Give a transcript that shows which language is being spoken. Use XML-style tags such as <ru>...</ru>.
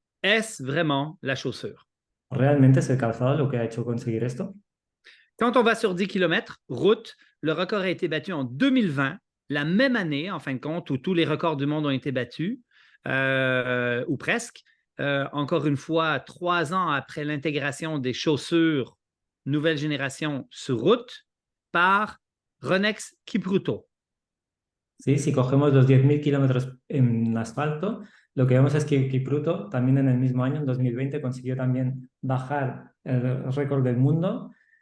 <fr>Est-ce vraiment la chaussure?</fr> <es>¿Realmente es el calzado lo que ha hecho conseguir esto?</es> <fr>Quand on va sur 10 km, route, le record a été battu en 2020, la même année, en fin de compte, où tous les records du monde ont été battus, ou presque. Encore une fois, 3 ans après l'intégration des chaussures nouvelle génération sur route par Ronex Kipruto.</fr> <es>Sí, si cogemos los 10.000 kilómetros en asfalto, lo que vemos es que Kipruto también en el mismo año, en 2020, consiguió también bajar el récord del mundo.</es>